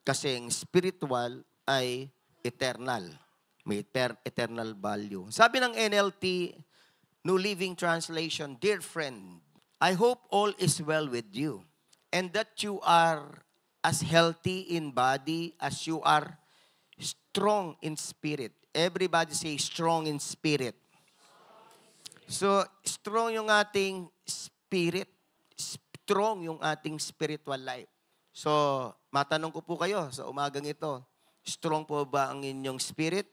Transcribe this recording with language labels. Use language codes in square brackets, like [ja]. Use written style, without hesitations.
[tl] Kasi ang spiritual ay eternal. May eternal value. Sabi ng NLT, [en] New Living Translation, Dear friend, I hope all is well with you and that you are as healthy in body as you are strong in spirit. Everybody say strong in spirit. So, [tl] strong yung ating spirit. Strong yung ating spiritual life. So, matanong ko po kayo sa umagang ito, strong po ba ang inyong spirit?